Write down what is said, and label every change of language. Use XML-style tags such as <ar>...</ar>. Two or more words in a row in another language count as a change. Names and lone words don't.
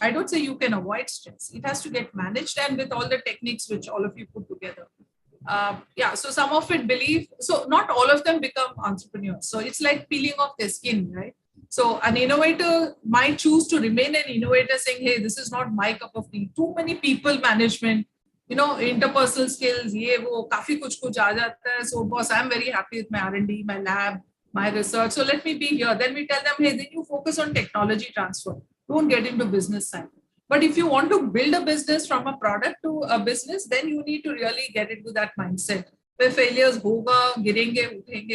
<en>I don't say you can avoid stress. It has to get managed, and with all the techniques which all of you put together. So some of it so not all of them become entrepreneurs. So it's like peeling off their skin, right? So an innovator might choose to remain an innovator saying, hey, this is not my cup of tea. Too many people management, interpersonal skills,</en> <hi>ये वो, काफ़ी कुछ आ जाता है.</hi> <en>So boss, I'm very happy with my R&D, my lab, my research. So let me be here. Then we tell them, hey, then you focus on technology transfer. Don't get into business side. But if you want to build a business from a product to a business, then you need to really get into that mindset where failures</en> <hi>होगा, गिरेंगे, उठेंगे.</hi>